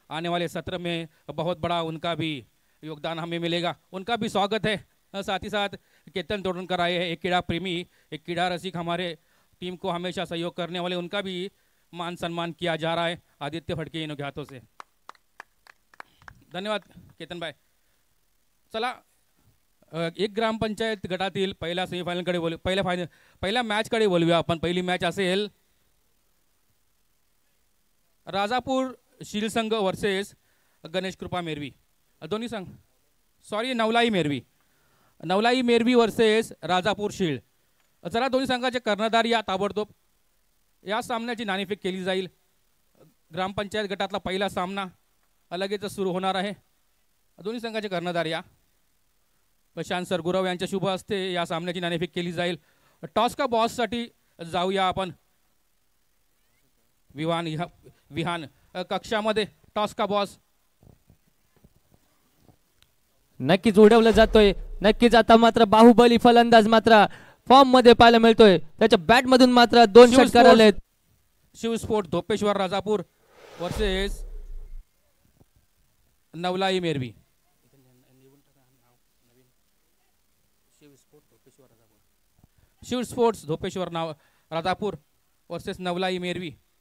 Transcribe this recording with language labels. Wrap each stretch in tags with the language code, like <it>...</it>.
<hi>आने वाले सत्र में बहुत बड़ा उनका भी योगदान हमें मिलेगा, उनका भी स्वागत है। साथ ही साथ केतन तोड़नकर आए हैं, एक क्रीड़ा प्रेमी, एक क्रीड़ा रसिक, हमारे टीम को हमेशा सहयोग करने वाले, उनका भी मान सम्मान किया जा रहा है आदित्य फड़के इनके हाथों से। धन्यवाद केतन भाई।</hi> <mr>चला एक ग्रामपंचायत गटातील पहिला सेमीफायनलकडे बोलू, पहिल्या मॅचकडे बोलूया आपण। पहिली मॅच असेल राजापूर शील संघ वर्सेस गणेश कृपा मेरवी, दोन्ही संघ सॉरी नवलाई मेरवी वर्सेस राजापूर शीळ। चला दोन्ही संघाचे कर्णधार या ताबडतोब या सामन्याची नाणेफेक केली जाईल। ग्रामपंचायत गटातला पहिला सामना लगेच सुरू होणार आहे। दोन्ही संघाचे कर्णधार या प्रशांत सर गुरव यांच्या शुभ हस्ते या सामन्याची नाणेफेक केली जाईल। टॉस का बॉस साठी जाऊया आपण विहान कक्षामध्ये।</mr> <hi>टॉस का बॉस</hi> <mr>नक्कीच उडवलं जातोय। नक्कीच आता मात्र बाहुबली फलंदाज मात्र फॉर्म मध्ये पाहायला मिळतोय। त्याच्या बॅट मधून मात्र 2 षटकार आलेत। Shiv sport Dhopeshwar Rajapur versus नवलाई मेरवी। Shiv sports Dhopeshwar Rajapur versus नवलाई मेरवी।</mr>